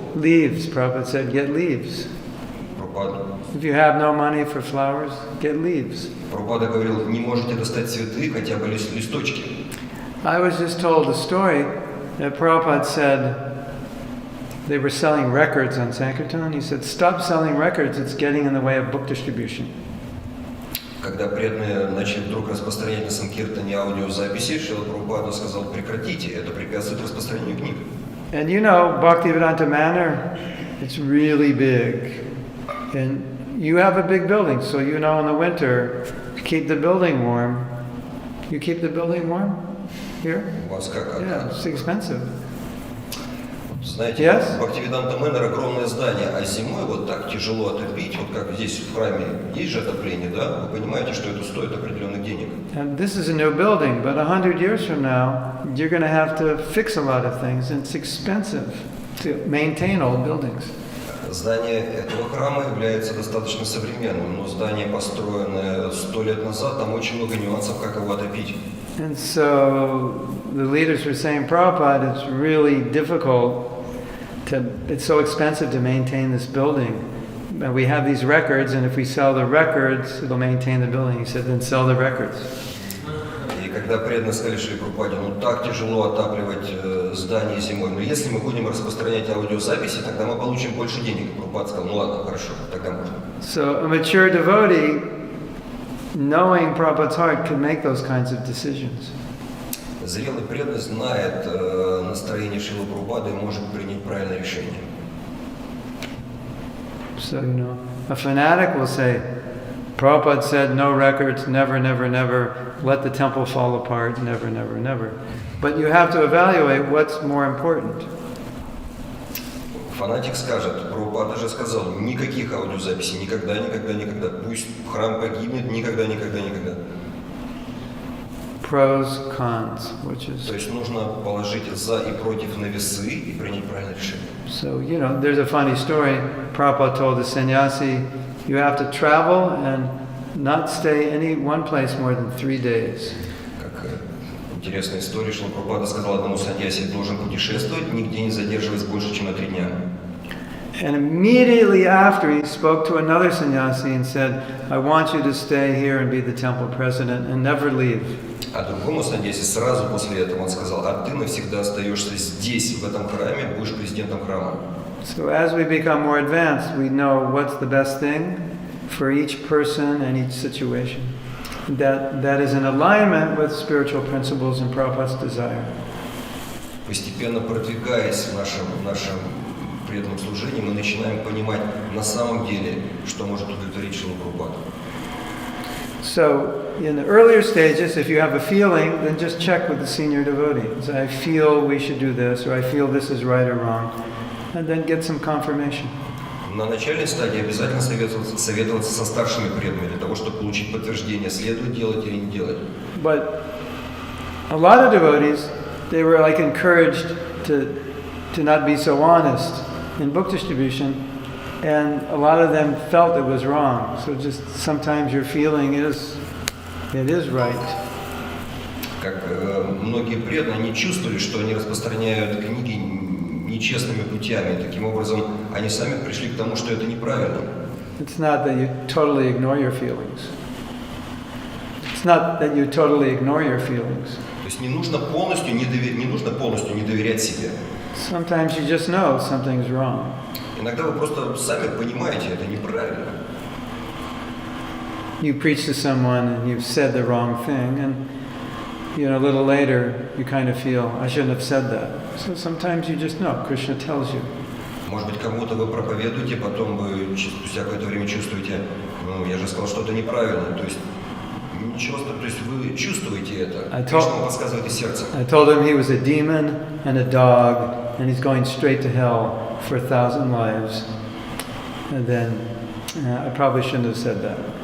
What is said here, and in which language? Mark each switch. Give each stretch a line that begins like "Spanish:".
English: Leaves, Prabhupada said, get leaves. If you have no money for flowers, get leaves.
Russian: Прабхупада говорил, не можете достать цветы, хотя бы листочки.
English: I was just told a story that Prabhupada said they were selling records on Sankirtan. He said, stop selling records, it's getting in the way of book distribution.
Russian: Когда преданные начали вдруг распространять на Санкиртане аудиозаписи, Шрила Прабхупада сказал, прекратите, это препятствует распространению книг.
English: And you know, Bhaktivedanta Manor, it's really big. And you have a big building, so you know in the winter, to keep the building warm. You keep the building warm here?
Russian: У вас как?
English: Yeah, it's expensive.
Russian: Знаете,
English: Yes?
Russian: Бхактивиданта Манор огромное здание, а зимой вот так тяжело отопить, вот как здесь в храме есть же отопление, да? Вы понимаете, что это стоит определенных денег.
English: And this is a new building, but 100 years from now, you're going to have to fix a lot of things, and it's expensive to maintain old buildings.
Russian: Здание этого храма является достаточно современным, но здание, построенное 100 лет назад, там очень много нюансов, как его отопить.
English: And so the leaders were saying, Prabhupada, it's really difficult it's so expensive to maintain this building. And we have these records, and if we sell the records, it'll maintain the building. He said, then sell the records.
Russian: И когда преданные сказали Шриле Прабхупаде, ну так тяжело отапливать здание зимой, но если мы будем распространять аудиозаписи, тогда мы получим больше денег. Прабхупада сказал, ну ладно, хорошо, тогда можно.
English: So a mature devotee, knowing Prabhupada's heart, can make those kinds of decisions.
Russian: Зрелый преданный знает настроение Шрилы Прабхупады и может принять правильное решение.
English: So, you know, a fanatic will say, Prabhupada said no records, never, never, never, let the temple fall apart, never, never, never. But you have to evaluate what's more important.
Russian: Фанатик скажет, Прабхупада же сказал, никаких аудиозаписей, никогда, никогда, никогда. Пусть храм погибнет, никогда, никогда, никогда.
English: Pros, cons, which is...
Russian: То есть нужно положить за и против на весы и принять правильное решение.
English: So, you know, there's a funny story. Prabhupada told the sannyasi, you have to travel and not stay any one place more than 3 days.
Russian: Как интересная история, что Прабхупада сказал одному саньяси, должен путешествовать, нигде не задерживаясь больше, чем на 3 дня.
English: And immediately after, he spoke to another sannyasi and said, I want you to stay here and be the temple president and never leave.
Russian: А другому саньяси сразу после этого он сказал, а ты навсегда остаешься здесь, в этом храме, будешь президентом храма.
English: So as we become more advanced, we know what's the best thing for each person and each situation. That is in alignment with spiritual principles and Prabhupada's desire.
Russian: Постепенно продвигаясь в нашем преданном служении мы начинаем понимать на самом деле, что может удовлетворить Шрилу Прабхупаду.
English: So, in the earlier stages, if you have a feeling, then just check with the senior devotee. Say, I feel we should do this, or I feel this is right or wrong, and then get some confirmation.
Russian: На начальной стадии обязательно советоваться со старшими преданными для того, чтобы получить подтверждение, следует делать или не делать.
English: But a lot of devotees, they were like encouraged to not be so honest in book distribution, and a lot of them felt it was wrong. So just sometimes your feeling is, it is right.
Russian: Как многие преданные, они чувствовали, что они распространяют книги нечестными путями. Таким образом, они сами пришли к тому, что это неправильно.
English: It's not that you totally ignore your feelings. It's not that you totally ignore your feelings.
Russian: То есть не нужно полностью не доверять себе.
English: Sometimes you just know something's wrong.
Russian: Иногда вы просто сами понимаете, это неправильно.
English: You preach to someone and you've said the wrong thing, and a little later you kind of feel, I shouldn't have said that. So sometimes you just know, Krishna tells you.
Russian: Может быть, кому-то вы проповедуете, потом вы спустя какое-то время чувствуете, я же сказал что-то неправильно. То есть ничего, то есть вы чувствуете это. Кришна вам подсказывает из сердца.
English: I told him he was a demon and a dog, and he's going straight to hell for 1,000 lives. And then I probably shouldn't have said that.